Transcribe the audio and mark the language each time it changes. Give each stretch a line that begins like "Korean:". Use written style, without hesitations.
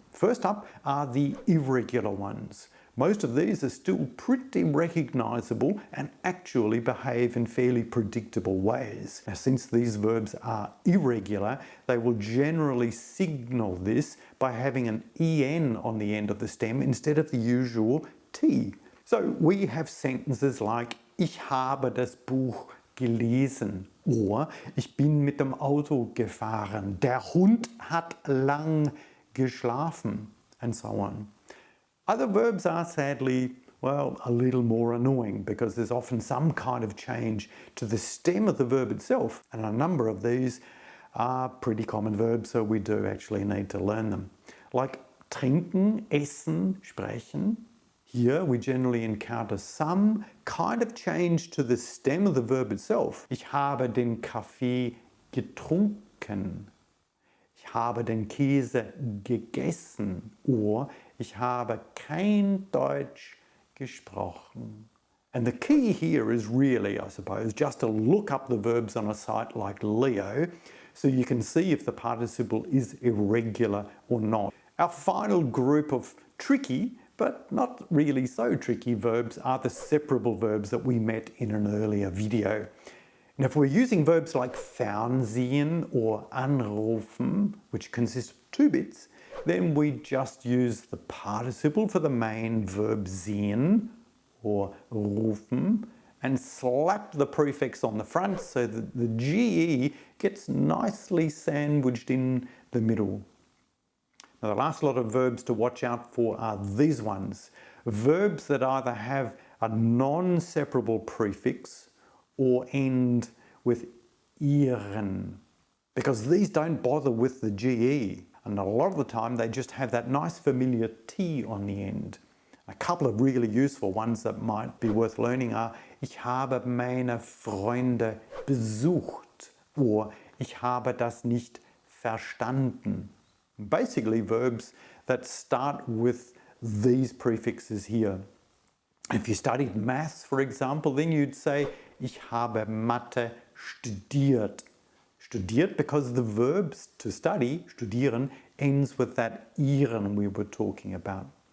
English: First up are the irregular ones. Most of these are still pretty recognizable and actually behave in fairly predictable ways. Now, since these verbs are irregular, they will generally signal this by having an EN on the end of the stem instead of the usual T. So we have sentences like ich habe das Buch gelesen or ich bin mit dem Auto gefahren, der Hund hat lang geschlafen, and so on. Other verbs are sadly, well, a little more annoying because there's often some kind of change to the stem of the verb itself, and a number of these are pretty common verbs, so we do actually need to learn them. Like trinken, essen, sprechen. Here we generally encounter some kind of change to the stem of the verb itself.
German: Ich habe den Kaffee getrunken. Ich habe den Käse gegessen. Or ich habe kein Deutsch gesprochen.
English: And the key here is really, I suppose, just to look up the verbs on a site like Leo so you can see if the participle is irregular or not. Our final group of tricky, but not really so tricky verbs are the separable verbs that we met in an earlier video. And if we're using verbs like Fernsehen or anrufen, which consist of 2 bits, then we just use the participle for the main verb sehen or rufen and slap the prefix on the front so that the GE gets nicely sandwiched in the middle. Now, the last lot of verbs to watch out for are these ones. Verbs that either have a non-separable prefix or end with ihren, because these don't bother with the GE. And a lot of the time they just have that nice familiar T on the end. A couple of really useful ones that might be worth learning are Ich habe meine Freunde besucht or Ich habe das nicht verstanden. Basically verbs that start with these prefixes here. If you studied maths, for example, then you'd say Ich habe Mathe studiert. Studiert because the verb to study, studieren, ends with that ihren we were talking about.